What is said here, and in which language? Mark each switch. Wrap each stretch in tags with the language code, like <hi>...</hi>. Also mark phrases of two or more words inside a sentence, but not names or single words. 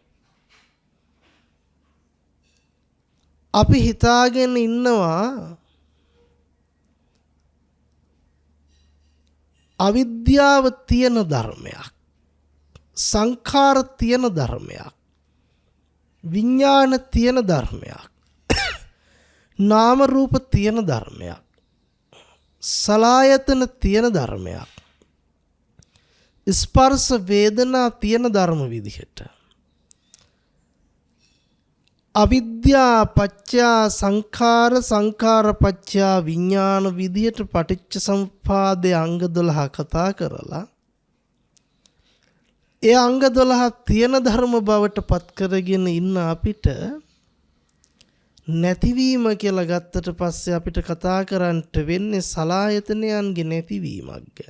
<si>අපි හිතාගෙන ඉන්නවා අවිද්‍යාව තියෙන ධර්මයක්, සංඛාර තියෙන ධර්මයක්, විඥාන තියෙන ධර්මයක්, නාම රූප තියෙන ධර්මයක්, සලායතන තියෙන ධර්මයක්, ස්පර්ශ වේදනා තියෙන ධර්ම විදිහට</si> <pi>අවිද්‍යා පච්චා සංඛාර සංඛාර පච්චා විඥාන</pi> <si>විදිහට පටිච්ච සමුප්පාදයේ අංග 12 කතා කරලා ඒ අංග 12 තියෙන ධර්ම බවට පත් කරගෙන ඉන්න අපිට නැතිවීම කියලා ගත්තට පස්සේ අපිට කතා කරන්නට වෙන්නේ සලායතනයන්ගේ නැතිවීමක් ගැන.</si>